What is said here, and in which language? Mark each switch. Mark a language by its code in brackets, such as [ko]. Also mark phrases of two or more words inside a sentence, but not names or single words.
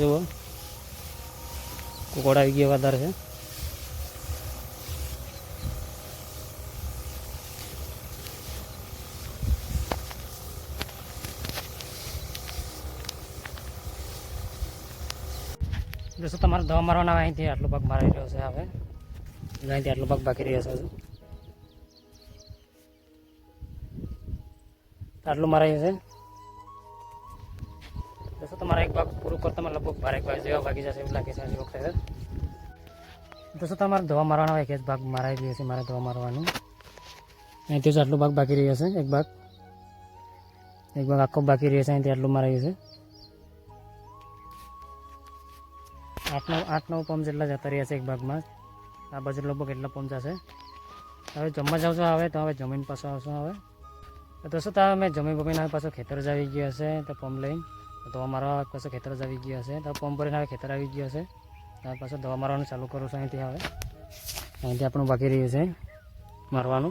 [gu] જુઓ કુકડ આઈ ગયા વધારે હૈ। દોસ્તો તમારે દવા મારવાના અહીંથી આટલો ભાગ મારી રહ્યો છે। હવે અહીંથી આટલો ભાગ બાકી રહ્યો છે। આટલો મરાયો છે દોસ્તો। તમારા એક ભાગ પૂરો કરતા મૈં લગભગ 12 ભાગ જેવા ભાગી જશે એવું લાગે છે આજ વખતે। દોસ્તો તમારે દવા મારવાના એક જ ભાગ મરાઈ રહ્યો છે। મારે દવા મારવાની અહીંથી જ આટલો ભાગ બાકી રહ્યો છે। એક ભાગ આખો બાકી રહ્યો છે। અહીંથી આટલો મરાયો છે। 8-9 પંપ જેટલા જતા રહ્યા છે એક ભાગ મેં। આ બાજુ લગભગ એટલા પંપ જશે। હવે જમવા જાઉં છું। હવે તો હવે જમીન પાછો આવશું। હવે દોસ્તો તો મૈં જમી બમીને હવે પાછો ખેતર જ આવી ગયો છે। તો પંપ લઈને દવા મારવા પાછો ખેતર જ આવી ગયો છે। તો પંપ ભરીને હવે ખેતર આવી ગયો છે। હવે પાછો દવા મારવાનું ચાલુ કરું છું। અહીંથી હવે અહીંથી આપણું બાકી રહ્યું છે મારવાનું।